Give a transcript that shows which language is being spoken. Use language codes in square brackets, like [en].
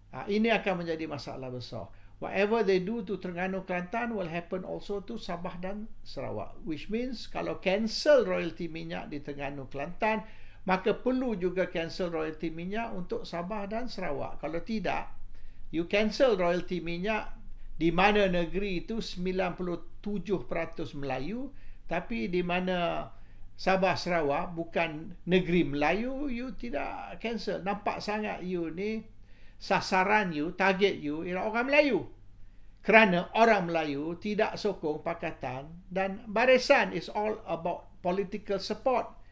[ms] Ini akan menjadi masalah besar. [en] Whatever they do to Terengganu Kelantan will happen also to Sabah dan Sarawak. Which means [ms] kalau cancel royalty minyak di Terengganu Kelantan, maka perlu juga cancel royalty minyak untuk Sabah dan Sarawak. Kalau tidak, you cancel royalty minyak di mana negeri itu 97% Melayu, tapi di mana Sabah Sarawak bukan negeri Melayu, you tidak cancel. Nampak sangat you ni, sasaran you, target you ialah orang Melayu. Kerana orang Melayu tidak sokong Pakatan dan Barisan. [en] Is all about political support.